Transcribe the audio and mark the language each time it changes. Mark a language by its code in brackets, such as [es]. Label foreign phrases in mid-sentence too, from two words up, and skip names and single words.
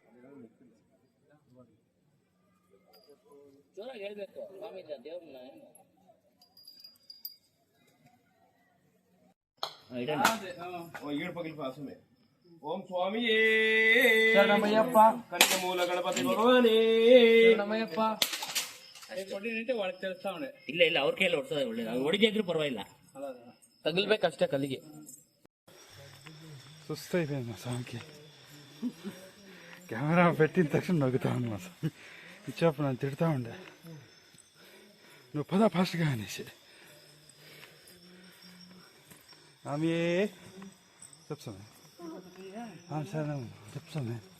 [te] ఓం స్వామి శరణమయ్యప్ప కనకమూల గణపతి భగవానే శరణమయ్యప్ప. వాళ్ళకి తెలుస్తా ఉండే [kn] ಇಲ್ಲ ಅವ್ರ ಕೈಯಲ್ಲಿ ಹೊಡ್ಸೋದು ಒಳ್ಳೇದು, ಅದು ಹೊಡಿಗೆ ಇದ್ರೂ ಪರವಾಗಿಲ್ಲ, ತಗಲ್ಬೇಕಷ್ಟೇ ಕಲ್ಲಿಗೆ. [te] సుస్తైపోయింది మా స్వామికి. కెమెరా పెట్టిన తక్షణ నొక్కుతా ఉంది మా స్వామి. ఇచ్చేప్పుడు నన్ను తిడతా ఉండే, నువ్వు పదా ఫాస్ట్గా అనేసి. ఆమె చెప్తాను సరే చెప్తాను.